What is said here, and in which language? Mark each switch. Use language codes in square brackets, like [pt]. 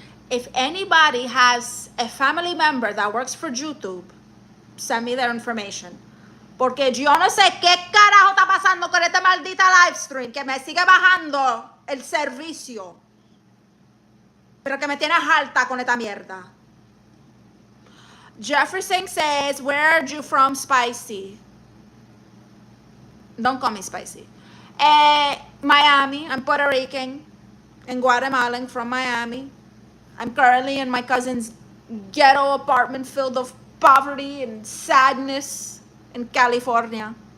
[en] If anybody has a family member that works for YouTube, send me their information. [es] Porque yo no sé qué carajo está pasando con esta maldita live stream, que me sigue bajando el servicio. Pero que me tiene harta con esta mierda. [en] Jefferson says, where are you from, Spicy? Don't call me Spicy. Miami. I'm Puerto Rican and Guatemalan from Miami. I'm currently in my cousin's ghetto apartment filled with poverty and sadness in California.